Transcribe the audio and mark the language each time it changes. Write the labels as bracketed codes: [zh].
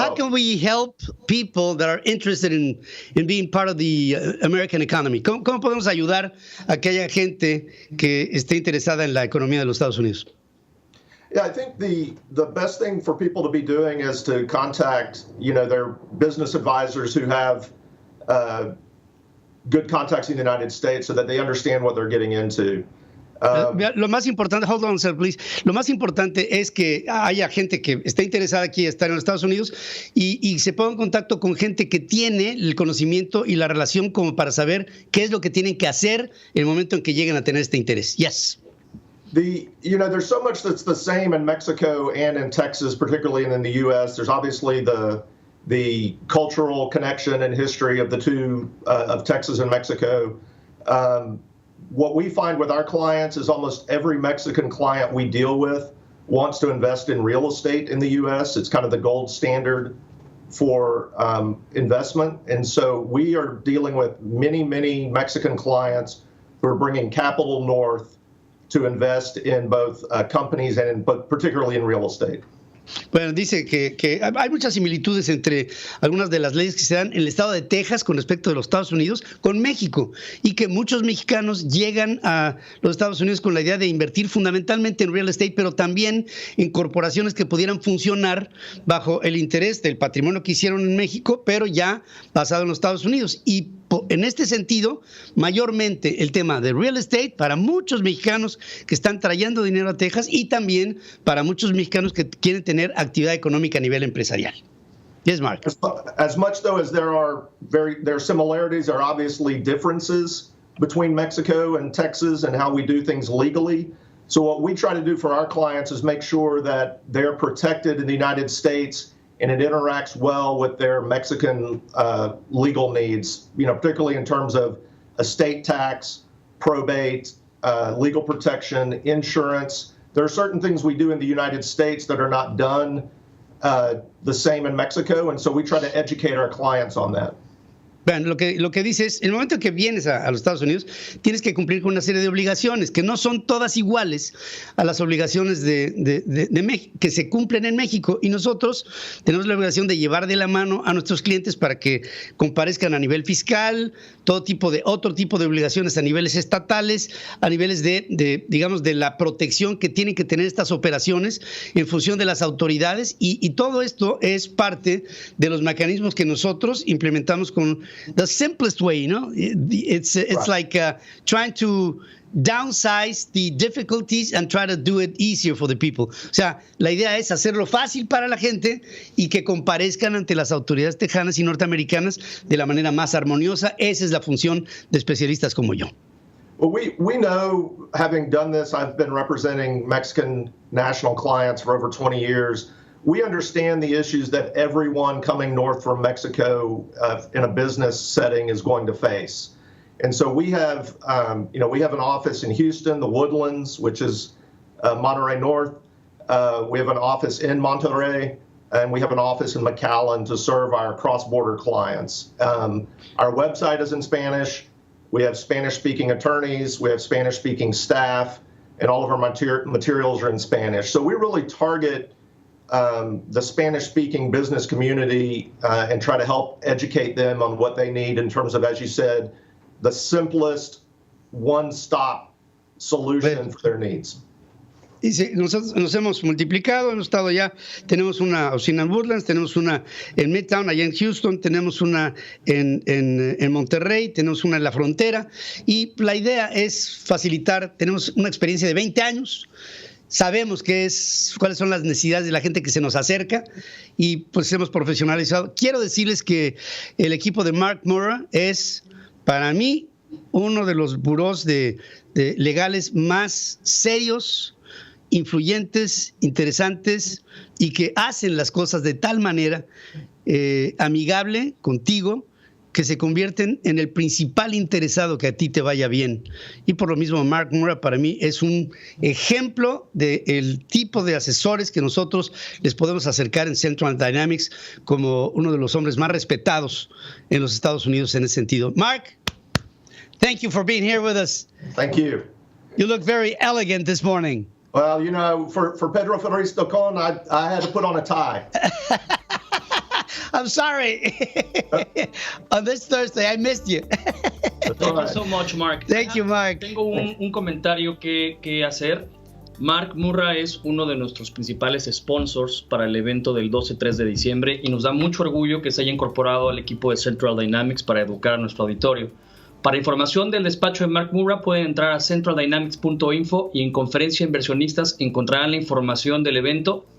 [en] How can we help people that are interested in being part of the American economy? [es] ¿Cómo podemos ayudar a que haya gente que esté interesada en la economía de los Estados Unidos? [en] Yeah, I think the best thing for people to be doing is to contact, their business advisors who have good contacts in the United States so that they understand what they're getting into. [es] Lo más importante, [en] hold on, sir, please. [es] Lo más importante es que haya gente que está interesada aquí, estar en los Estados Unidos y se ponga en contacto con gente que tiene el conocimiento y la relación como para saber qué es lo que tienen que hacer en el momento en que lleguen a tener este interés. [en] Yes. There's so much that's the same in Mexico and in Texas, particularly in the U.S. There's obviously the cultural connection and history of the two, of Texas and Mexico. What we find with our clients is almost every Mexican client we deal with wants to invest in real estate in the U.S. It's kind of the gold standard for investment. And so we are dealing with many, many Mexican clients who are bringing capital north to invest in both companies and but particularly in real estate. [es] Bueno, dice que hay muchas similitudes entre algunas de las leyes que se dan en el estado de Texas con respecto de los Estados Unidos con México y que muchos mexicanos llegan a los Estados Unidos con la idea de invertir fundamentalmente en real estate, pero también en corporaciones que pudieran funcionar bajo el interés del patrimonio que hicieron en México, pero ya basado en los Estados Unidos. Y en este sentido, mayormente el tema de real estate para muchos mexicanos que están trayendo dinero a Texas y también para muchos mexicanos que quieren tener actividad económica a nivel empresarial. [en] Yes, Mark. As much though as there are similarities, there are obviously differences between Mexico and Texas and how we do things legally. So what we try to do for our clients is make sure that they're protected in the United States and it interacts well with their Mexican legal needs, particularly in terms of estate tax, probate, legal protection, insurance. There are certain things we do in the United States that are not done the same in Mexico, and so we try to educate our clients on that. [es] Vean, lo que dice es, en el momento que vienes a los Estados Unidos, tienes que cumplir con una serie de obligaciones que no son todas iguales a las obligaciones de México, que se cumplen en México, y nosotros tenemos la obligación de llevar de la mano a nuestros clientes para que comparezcan a nivel fiscal, otro tipo de obligaciones a niveles estatales, a niveles digamos, de la protección que tienen que tener estas operaciones en función de las autoridades, y todo esto es parte de los mecanismos que nosotros implementamos con [en] the simplest way, It's right. Like trying to downsize the difficulties and try to do it easier for the people. [es] O sea, la idea es hacerlo fácil para la gente y que comparezcan ante las autoridades tejanas y norteamericanas de la manera más armoniosa. Esa es la función de especialistas como yo. [en] Well, we know, having done this, I've been representing Mexican national clients for over 20 years. We understand the issues that everyone coming north from Mexico in a business setting is going to face. And so we have an office in Houston, the Woodlands, which is Monterrey North. We have an office in Monterrey, and we have an office in McAllen to serve our cross-border clients. Our website is in Spanish. We have Spanish-speaking attorneys. We have Spanish-speaking staff, and all of our materials are in Spanish. So we really target the Spanish-speaking business community and try to help educate them on what they need in terms of, as you said, the simplest one-stop solution for their needs. [es] Dice, nosotros nos hemos multiplicado, hemos estado ya, tenemos una oficina en Woodlands, tenemos una en Midtown, allá en Houston, tenemos una en Monterrey, tenemos una en la frontera, y la idea es facilitar, tenemos una experiencia de 20 años, sabemos cuáles son las necesidades de la gente que se nos acerca y pues hemos profesionalizado. Quiero decirles que el equipo de Mark Murrah es, para mí, uno de los burós de legales más serios, influyentes, interesantes y que hacen las cosas de tal manera amigable contigo que se convierten en el principal interesado que a ti te vaya bien. Y por lo mismo, Mark Murrah para mí es un ejemplo del tipo de asesores que nosotros les podemos acercar en Central Dynamics como uno de los hombres más respetados en los Estados Unidos en ese sentido. [en] Mark, thank you for being here with us. Thank you. You look very elegant this morning. Well, for Pedro Ferriz Tocon, I had to put on a tie. I'm sorry. On this Thursday, I missed you. Thank you so much, Mark. Thank you, Mark. [es] Tengo un comentario que hacer. Mark Murra es uno de nuestros principales sponsors para el evento del 12-3 de diciembre y nos da mucho orgullo que se haya incorporado al equipo de Central Dynamics para educar a nuestro auditorio. Para información del despacho de Mark Murra pueden entrar a centraldynamics.info y en Conferencia de Inversionistas encontrarán la información del evento.